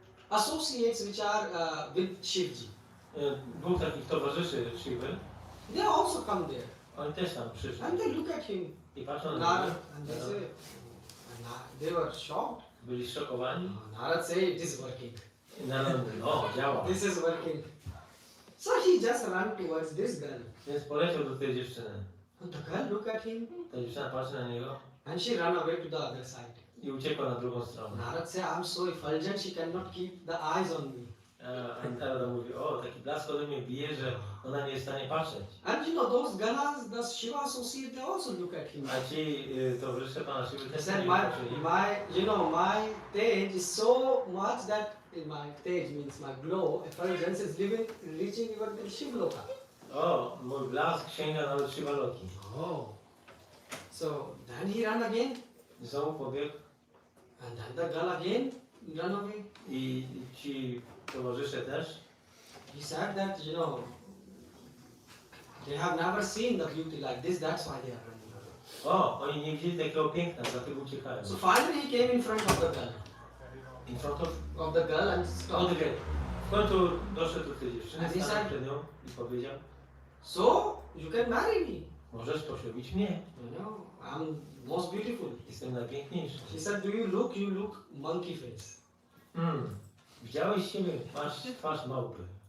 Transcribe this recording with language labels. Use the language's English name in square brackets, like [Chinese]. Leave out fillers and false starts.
[English] Associates which are with Shivji. [Polish] Dwóch takich towarzyszy Shiwy, [English] They also come there [Polish] oni też tam przyszli. [English] and they look at him. [Polish] I patrzą na [English] Narad, [Polish] niego. [English] and they say, they were shocked. [Polish] Byli zszokowani. [English] Narad say, it is working. [Polish] I Narad mówi, o, działa. [English] This is working. So he just ran towards this girl. [Polish] Więc poleciał do tej dziewczyny. [English] And the girl look at him [Polish] Ta dziewczyna patrzy na niego [English] and she ran away to the other side. [Polish] i uciekła na drugą stronę. [English] Narad say, I'm so effulgent, she cannot keep the eyes on me. [Polish] A Narada mówi, o, taki blask ode mnie bije, że ona nie jest w stanie patrzeć. [English] And those Ganas, the Shiva associate, they also look at him. [Polish] A ci towarzysze pana Shiwy [English] He [Polish] też [English] said, [Polish] nie patrzyli. [English] my stage is so much that my stage means my glow, effulgence is reaching even the Shivloka. [Polish] O, mój blask sięga nawet Shivaloki. [English] Oh. So then he ran again, [Polish] I znowu pobiegł [English] and then the girl again ran away. [Polish] i ci towarzysze też. [English] He said that, they have never seen the beauty like this, that's why they are running away. [Polish] O, oni nie widzieli takiego piękna, dlatego uciekają. [English] So finally he came in front of the girl. In front of... And stopped. [Polish] W końcu doszedł do tej dziewczyny, A nie stanął sam- przed nią i powiedział, [English] So, you can marry me. [Polish] możesz poślubić mnie, [English] I'm most beautiful. [Polish] jestem najpiękniejszy. [English] She said, you look monkey face. [Polish] Widziałeś siebie, masz twarz małpy.